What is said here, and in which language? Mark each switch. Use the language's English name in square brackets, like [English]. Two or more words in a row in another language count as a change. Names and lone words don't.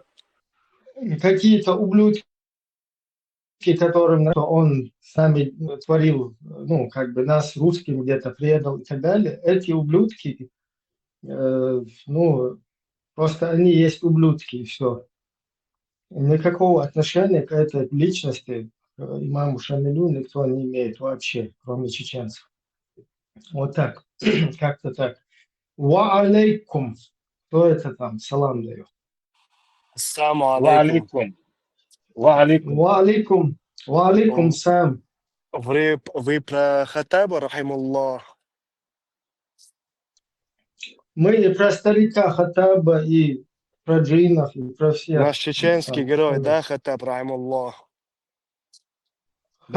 [Russian] Какие-то ублюдки, которым нравится, что он сами творил, ну, как бы нас, русским, где-то предал и так далее, эти ублюдки, ну, просто они есть ублюдки, и все. Никакого отношения к этой личности, к имаму Шамилю, никто не имеет вообще, кроме чеченцев. Вот так, как-то так. [Arabic] وعليكم. [Russian] Кто это там? Салам дает. [Arabic] Ассаламу Ва алейкум. عليكم وعليكم. وعليكم وعليكم السام. [Russian] Вы про Хаттаба, рахимуллах? Мы и про старика Хаттаба, и про джинов, и про всех. Наш чеченский там, герой, да, Хаттаб, рахимуллах? Да.